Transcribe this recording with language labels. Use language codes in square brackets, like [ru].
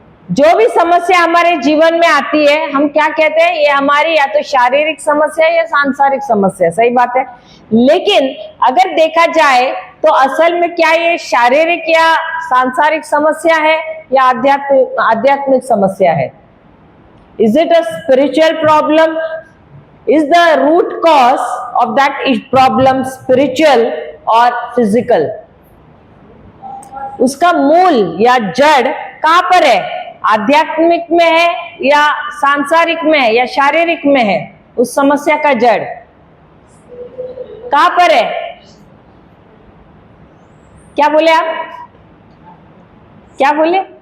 [hi] जो भी समस्या हमारे जीवन में आती है, हम क्या कहते हैं? ये हमारी या तो शारीरिक समस्या है या सांसारिक समस्या। सही बात है। लेकिन अगर देखा जाए तो असल में क्या ये शारीरिक या सांसारिक समस्या है या आध्यात्मिक समस्या है? [en] Is it a spiritual problem? Is the root cause of that problem spiritual or physical? [hi] उसका मूल या जड़ कहां पर है? आध्यात्मिक में है या सांसारिक में है या शारीरिक में है? उस समस्या का जड़ कहां पर है? क्या बोले आप? क्या बोले?